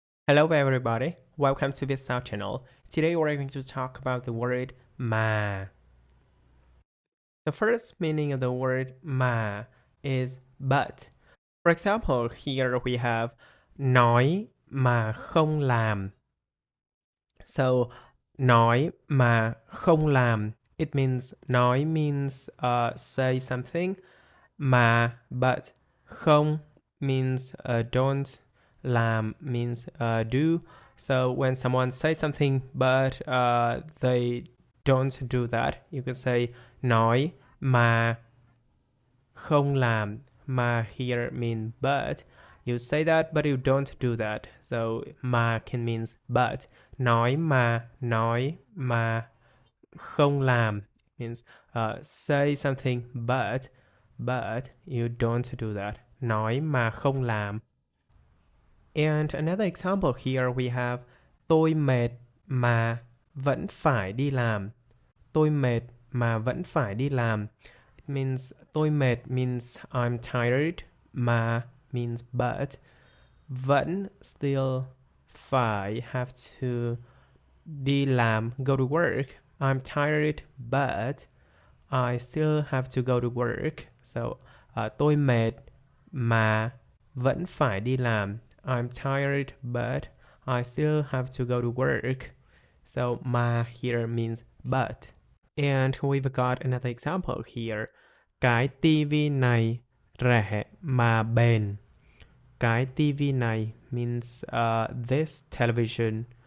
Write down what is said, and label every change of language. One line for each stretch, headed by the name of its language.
English: Hello everybody, welcome to this South channel. Today we're going to talk about the word mà. The first meaning of the word mà is but. For example, here we have
Vietnamese: nói mà không làm. So, nói mà không làm.
English: It means nói means say something. Mà, but. Không means don't. Làm means do. So when someone says something but they don't do that, you can say
Vietnamese: nói mà không làm.
English: Mà here mean but. You say that but you don't do that. So mà can means but.
Vietnamese: Nói mà không làm
English: means say something but you don't do that.
Vietnamese: Nói mà không làm.
English: And another example here we have
Vietnamese: tôi mệt mà vẫn phải đi làm. Tôi mệt mà vẫn phải đi làm.
English: It means
Vietnamese: tôi mệt
English: means I'm tired. Mà means but.
Vietnamese: Vẫn
English: still
Vietnamese: phải
English: have to
Vietnamese: đi làm,
English: go to work. I'm tired but I still have to go to work. So
Vietnamese: tôi mệt mà vẫn phải đi làm.
English: I'm tired but I still have to go to work. So mà here means but. And we've got another example here.
Vietnamese: Cái tivi này rẻ mà bền. Cái tivi này
English: means this television.